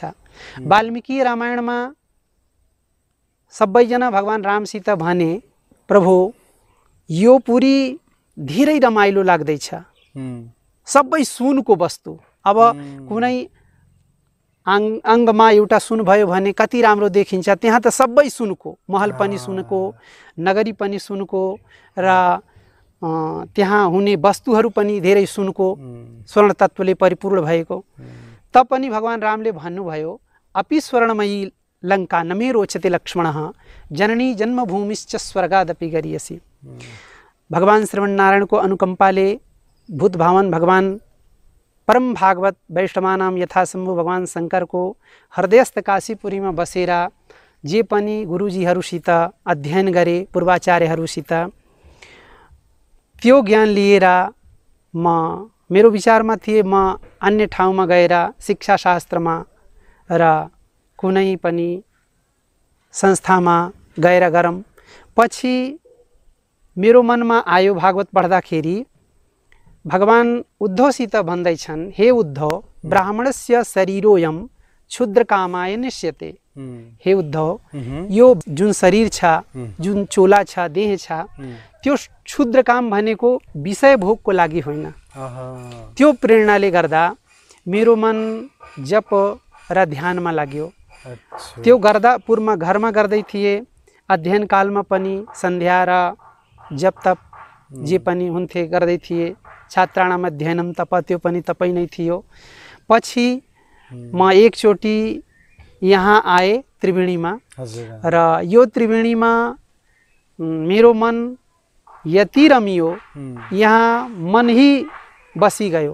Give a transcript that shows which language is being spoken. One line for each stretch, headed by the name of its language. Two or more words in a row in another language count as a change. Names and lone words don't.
Nepali: वाल्मीकि रामायणमा सबैजना भगवान रामसित भने, प्रभु यो पुरी धेरै रमाइलो लाग्दैछ, सबै सुनको वस्तु, अब कुनै अङ्गमा एउटा सुन भयो भने कति राम्रो देखिन्छ, त्यहाँ त सबै सुनको, महल पनि सुनको, नगरी पनि सुनको र त्यहाँ हुने वस्तुहरू पनि धेरै सुनको, स्वर्ण तत्त्वले परिपूर्ण भएको। तपनि भगवान रामले भन्नुभयो,
Sanskrit: अपि स्वर्णमयी लङ्का न मे रोचते लक्ष्मणः, जननी जन्मभूमिश्च स्वर्गादपि गरीयसी।
Nepali: भगवान श्रवण नारायणको अनुकम्पाले भूत भावन भगवान परम भागवत
Sanskrit: वैष्णवानाम यथासम्भव
Nepali: भगवान शङ्करको हृदयस्थ काशीपुरीमा बसेर जे पनि गुरुजीहरूसित अध्ययन गरे, पूर्वाचार्यहरूसित, त्यो ज्ञान लिएर मेरो विचारमा थिए म अन्य ठाउँमा गएर शिक्षा शास्त्रमा र कुनै पनि संस्थामा गएर गरौँ। पछि मेरो मनमा आयो भागवत पढ्दाखेरि भगवान उद्धवसित भन्दैछन्, हे उद्धव,
Sanskrit: ब्राह्मणस्य शरीरोयम क्षुद्रकामाय निश्यते।
Nepali: हे उद्धव, यो जुन शरीर छ, जुन चोला छ, देह छ, त्यो क्षुद्र काम भनेको विषय भोगको लागि होइन। त्यो प्रेरणाले गर्दा मेरो मन जप र ध्यानमा लाग्यो। त्यो गर्दा पूर्वमा घरमा गर्दै थिए, अध्ययन कालमा पनि सन्ध्या र जप तप जे पनि हुन्थे गर्दै थिए।
Sanskrit: छात्राणाम अध्ययनम तप,
Nepali: त्यो पनि तपै नै थियो। पछि म एकचोटि यहाँ आए त्रिवेणीमा, र यो त्रिवेणीमा मेरो मन यति रमियो, यहाँ मन ही बसिगयो।